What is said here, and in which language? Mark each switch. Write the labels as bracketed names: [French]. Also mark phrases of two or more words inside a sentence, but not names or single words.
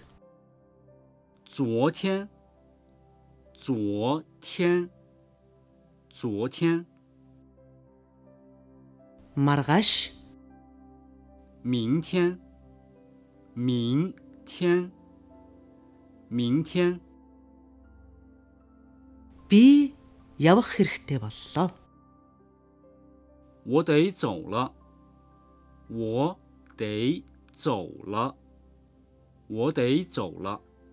[Chinese] 昨天、昨天、昨天、 [Mongolian] margaаш, [Chinese] 明天、明天、明天、 [Mongolian] би явах хэрэгтэй боллоо. [Chinese] 我得走了，我得走了，我得走了。